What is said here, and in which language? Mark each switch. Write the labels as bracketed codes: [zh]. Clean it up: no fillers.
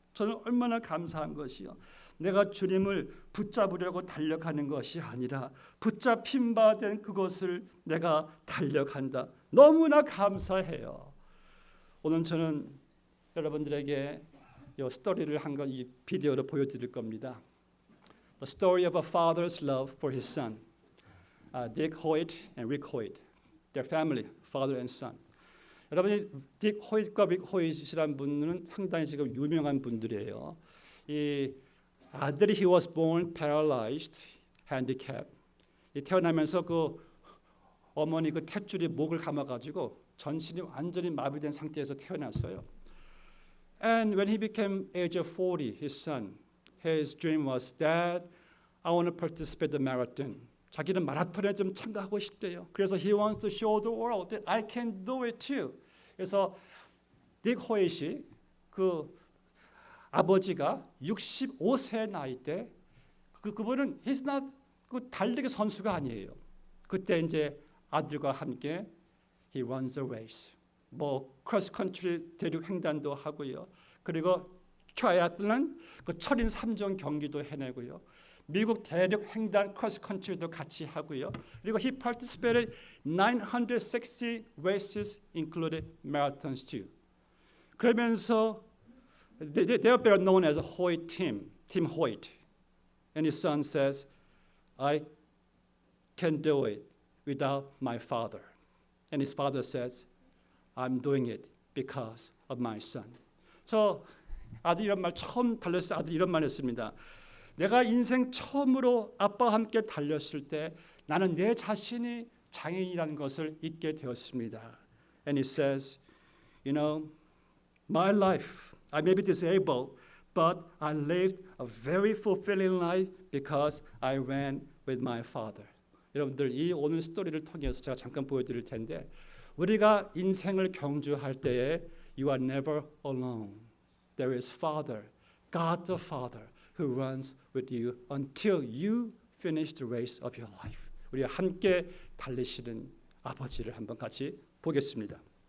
[ko] 저는 얼마나 감사한 것이요. 내가 주님을 붙잡으려고 달려가는 것이 아니라 붙잡힌 바 된 그것을 내가 달려간다. 너무나 감사해요. 오늘 저는 여러분들에게 이 스토리를 한 건 이 비디오로 보여드릴 겁니다. [en] The story of a father's love for his son. Dick Hoyt and Rick Hoyt. Their family, father and son. [ko] 여러분이 딕 호잇과 릭 호잇이라는 분은 상당히 지금 유명한 분들이에요. 이 아들이 [en] he was born paralyzed, handicapped. [ko] 태어나면서 그 어머니 그 탯줄이 목을 감아가지고 전신이 완전히 마비된 상태에서 태어났어요. [en] And when he became age of 40, his son, his dream was, Dad, I want to participate in the marathon. [ko] 자기는 마라톤에 좀 참가하고 싶대요. [en] 그래서 he wants to show the world that I can do it too. [ko] 그래서 닉 호잇이 그 아버지가 65세 나이 때 그분은 [en] he's not [ko] 그 달리기 선수가 아니에요. 그때 이제 아들과 함께 [en] he runs a race. [ko] 뭐 크로스 컨트리 대륙 횡단도 하고요. 그리고 트라이애슬론 그 철인 3종 경기도 해내고요. 미국 대륙 횡단 크로스 컨트리도 같이 하고요. [en] 그리고 he participated 960 races including marathons too. 그러면서 they are better known as a Hoyt team, Team Hoyt. And his son says, I can do it. without my father. And his father says, I'm doing it because of my son. [ko] 저 아들 이런 말 처음 달렸을 때 아들 이런 말 했습니다. 내가 인생 처음으로 아빠와 함께 달렸을 때 나는 내 자신이 장애인이라는 것을 잊게 되었습니다. [en] And he says, you know, my life, I may be disabled, but I lived a very fulfilling life because I ran with my father. [ko] 여러분들 이 오늘 스토리를 통해서 제가 잠깐 보여드릴 텐데 우리가 인생을 경주할 때에 [en] you are never alone. There is Father, God the Father, who runs with you until you finish the race of your life. [ko] 우리가 함께 달리시는 아버지를 한번 같이 보겠습니다.